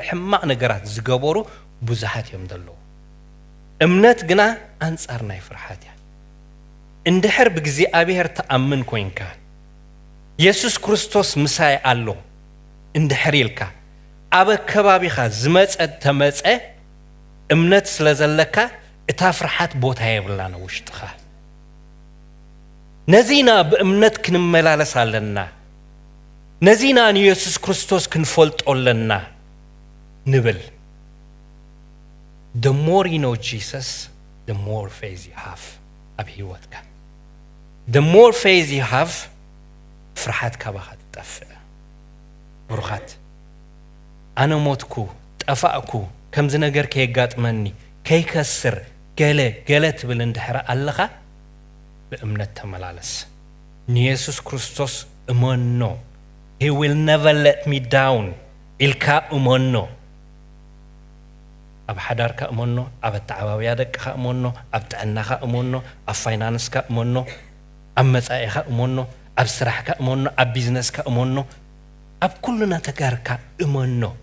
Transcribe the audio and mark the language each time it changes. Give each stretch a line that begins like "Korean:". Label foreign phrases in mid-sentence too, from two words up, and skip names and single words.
Tigrinya: ሕማቕ ነገራት ዝገበሩ ብዙሓት እዮም ዘለዉ እምነት ግና ኣንጻር ናይ ፍርሓት እያ እንድሕር ብእግዚአብሔር ተኣምን ኮይንካ ኢየሱስ ክርስቶስ ምሳይ ኣሎ እንድሕር ኢልካ ኣብ ከባቢኻ ዝመፀ ተመፀ እምነት ስለ ዘለካ እታ ፍርሓት ቦታ የብላን ውሽጥኻ ነዚና በእምነት ክንመላለስ ኣለና ነዚና ኢየሱስ ክርስቶስ ክንፈልጦ ኣለና ንብል
English: the more you know Jesus the more faith you have
Tigrinya: ኣብ ህይወትካ
English: the more faith you have
Tigrinya: ፍርሓት ካባኻ ትጠፍእ ብሩኻት ኣነ ሞትኩ ጠፋእኩ ከምዚ ነገር ከየጋጥመኒ ከይከስር ገለ ትብል እንድሕር ኣለኻ በእምነት ተመላለስ ኢየሱስ ክርስቶስ እመኖ
English: he will never let me down
Tigrinya: ኢልካ እመኖ ኣብ ሓዳርካ እመኖ ኣብ ተዓባብያ ደቅኻ እመኖ ኣብ ጥዕናኻ እመኖ ኣብ ፋይናንስካ እመኖ ኣብ መጻኢኻ እመኖ ኣብ ስራሕካ እመኖ ኣብ ቢዝነስካ እመኖ ኣብ ኩሉ ነገርካ እመኖ